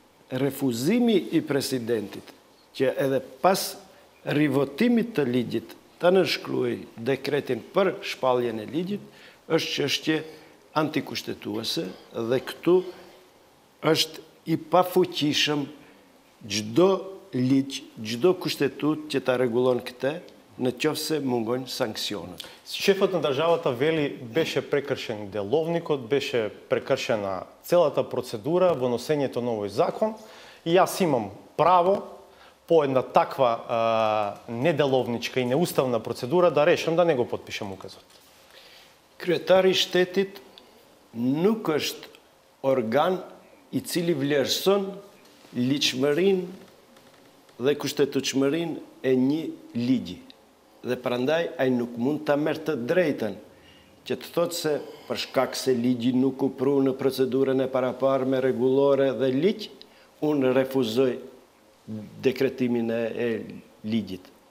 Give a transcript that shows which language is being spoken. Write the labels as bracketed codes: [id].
[sq] Refuzimi i presidentit që edhe pas rivotimit të ligjit të nënshkruaj dekretin për shpalljen e ligjit është çështje antikushtetuese dhe këtu është i pafuqishëm çdo ligj, çdo kushtetut që ta rregullon këtë, në qoftë se mungojnë sankcionet. [mk] Шефот на државата вели беше прекршен деловникот, беше прекршена целата процедура во носењето на овој закон и јас имам право по една таква неделовничка и неуставна процедура да решам да не го потпишам указот. [sq] Kryetari i shtetit nuk është organ i cili vlerëson ligjshmërinë dhe kushtetutshmërinë e një ligji. Dhe prandaj ai nuk mund ta merr të drejtën që të thotë se për shkak se ligji nuk u pru në procedurën e paraparme rregullore dhe ligj, unë refuzoj dekretimin e ligjit.